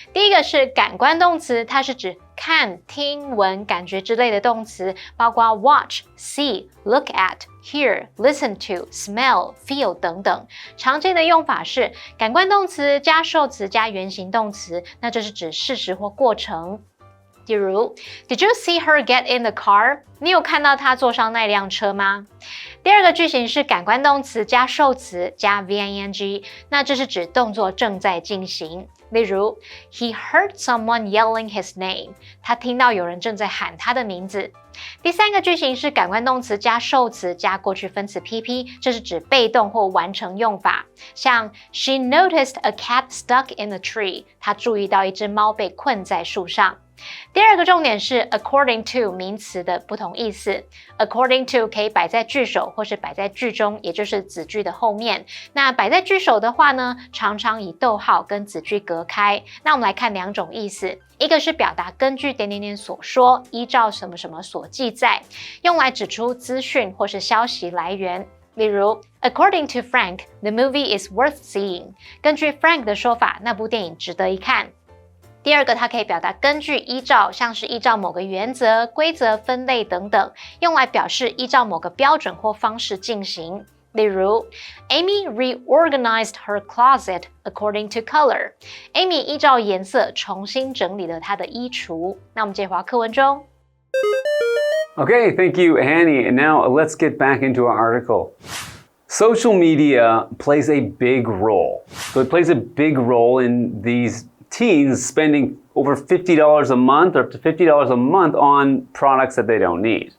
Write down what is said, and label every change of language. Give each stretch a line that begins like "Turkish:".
Chinese: 第一个是感官动词，它是指看、听、闻、感觉之类的动词，包括
English: watch、see、look at、hear、listen to、smell、feel
Chinese: 等等。常见的用法是感官动词加受词加原形动词，那这是指事实或过程。
English: 例如 Did you see her get in the car?
Chinese: 你有看到她坐上那辆车吗？第2个句型是感官动词加受词加 VING， 那这是指动作正在进行。
English: 例如 He heard someone yelling his name.
Chinese: 他听到有人正在喊他的名字。第3个句型是感官动词加受词加过去分词 PP， 这是指被动或完成用法。
English: 像 She noticed a cat stuck in a tree.
Chinese: 她注意到一只猫被困在树上。第2个重点是 according to 名词的不同意思。 according to 可以摆在句首或是摆在句中，也就是子句的后面。那摆在句首的话呢，常常以逗号跟子句隔开。那我们来看2种意思，一个是表达根据点点点所说，依照什么什么所记载，用来指出资讯或是消息来源。
English: 例如 According to Frank, the movie is worth seeing.
Chinese: 根据 Frank 的说法，那部电影值得一看。第2个，它可以表达根据、依照，像是依照某个原则、规则、分类等等，用来表示依照某个标准或方式进行。
English: 例如 Amy reorganized her closet according to color.
Chinese: Amy 依照颜色重新整理了她的衣橱。那我们接回到课文中。
English: Okay, thank you, Hanny. And now let's get back into our article. Social media plays a big role. So it plays a big role in these teens spending over $50 a month or up to $50 a month on products that they don't need.